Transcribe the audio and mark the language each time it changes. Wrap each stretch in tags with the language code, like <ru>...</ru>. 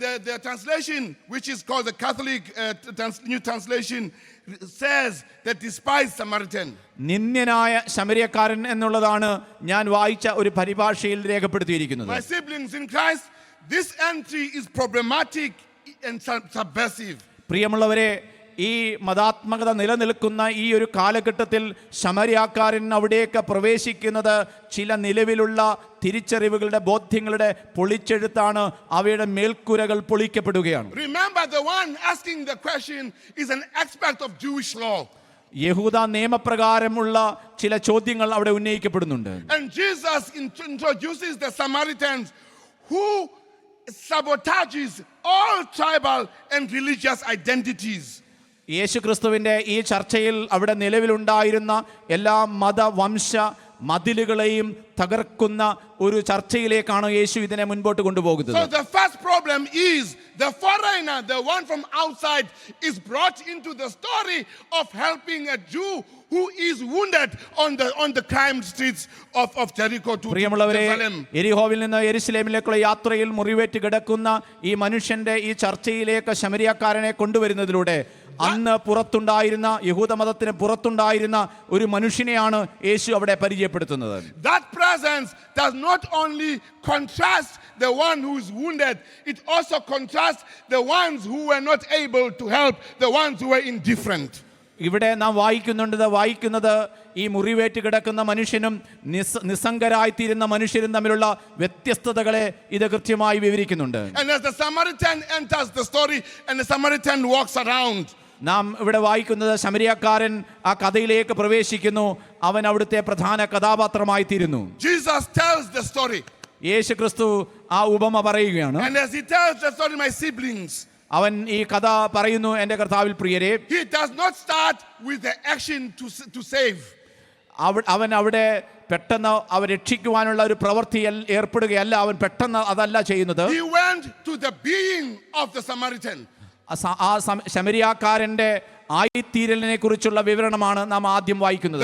<en>The translation, which is called the Catholic New Translation, says the despised Samaritan.</en> <ml>നിന്ദ്യനായ ശമരിയക്കാരൻ എന്നുള്ളതാണ് ഞാൻ വായിച്ച ഒരു പരിഭാഷയിൽ രേഖപ്പെടുത്തിയിരിക്കുന്നത്.</ml> <en>My siblings in Christ, this entry is problematic and subversive.</en> <ml>പ്രിയമുള്ളവരെ, ഈ മതാത്മകത നിലനിൽക്കുന്ന ഈ ഒരു കാലഘട്ടത്തിൽ ശമരിയാക്കാരൻ അവിടേക്ക് പ്രവേശിക്കുന്നത് ചില നിലവിലുള്ള തിരിച്ചറിവുകളുടെ ബോധ്യങ്ങളുടെ പൊളിച്ചെഴുത്താണ്. അവയുടെ മേൽക്കുരകൾ പൊളിക്കപ്പെടുകയാണ്.</ml> <en>Remember, the one asking the question is an expert of Jewish law.</en> <ml>യഹൂദ നിയമപ്രകാരമുള്ള ചില ചോദ്യങ്ങൾ അവിടെ ഉന്നയിക്കപ്പെടുന്നുണ്ട്.</ml> <en>And Jesus introduces the Samaritans who sabotages all tribal and religious identities.</en> <ml>യേശു ക്രിസ്തുവിൻ്റെ ഈ ചർച്ചയിൽ അവിടെ നിലവിലുണ്ടായിരുന്ന എല്ലാ മതവംശ മതിലുകളെയും തകർക്കുന്ന ഒരു ചർച്ചയിലേക്കാണ് യേശു ഇതിനെ മുൻപോട്ട് കൊണ്ടുപോകുന്നത്.</ml> <en>So the first problem is the foreigner, the one from outside, is brought into the story of helping a Jew who is wounded on the crime streets of Jericho to Jerusalem.</en> <ml>എരിഹോവിൽ നിന്ന് യെരുശലേമിലേക്കുള്ള യാത്രയിൽ മുറിവേറ്റ് കിടക്കുന്ന ഈ മനുഷ്യന്റെ ഈ ചർച്ചയിലേക്ക് ശമരിയാക്കാരനെ കൊണ്ടുവരുന്നതിലൂടെ അന്ന് പുറത്തുണ്ടായിരുന്ന യഹൂദ മതത്തിന് പുറത്തുണ്ടായിരുന്ന ഒരു മനുഷ്യനെയാണ് യേശു അവിടെ പരിചയപ്പെടുത്തുന്നത്.</ml> <en>That presence does not only contrast the one who is wounded, it also contrasts the ones who were not able to help, the ones who were indifferent.</en> <ml>ഇവിടെ നാം വായിക്കുന്നത് ഈ മുറിവേറ്റ് കിടക്കുന്ന മനുഷ്യനും നിസ്സംഗരായിത്തീരുന്ന മനുഷ്യരും തമ്മിലുള്ള വ്യത്യസ്തതകളെ ഇത് കൃത്യമായി വിവരിക്കുന്നുണ്ട്.</ml> <en>And as the Samaritan enters the story and the Samaritan walks around,</en> <ml>നാം ഇവിടെ വായിക്കുന്നത് ശമരിയാക്കാരൻ ആ കഥയിലേക്ക് പ്രവേശിക്കുന്നു. അവൻ അവിടുത്തെ പ്രധാന കഥാപാത്രമായി തീരുന്നു.</ml> <en>Jesus tells the story.</en> <ml>യേശു ക്രിസ്തു ആ ഉപമ പറയുകയാണ്.</ml> <en>And as he tells the story, my siblings,</en> <ml>അവൻ ഈ കഥ പറയുന്നു, എൻ്റെ കർത്താവിൽ പ്രിയരെ.</ml> <en>he does not start with the action to save.</en> <ml>അവൻ അവിടെ പെട്ടെന്ന് അവ രക്ഷിക്കുവാനുള്ള ഒരു പ്രവൃത്തിയിൽ ഏർപ്പെടുകയല്ല. അവൻ പെട്ടെന്ന് അതല്ല ചെയ്യുന്നത്.</ml> <en>He went to the being of the Samaritan.</en> <ml>ആ ശമരിയാക്കാരന്റെ ആയിത്തീരലിനെ കുറിച്ചുള്ള വിവരണമാണ് നാം ആദ്യം വായിക്കുന്നത്.</ml>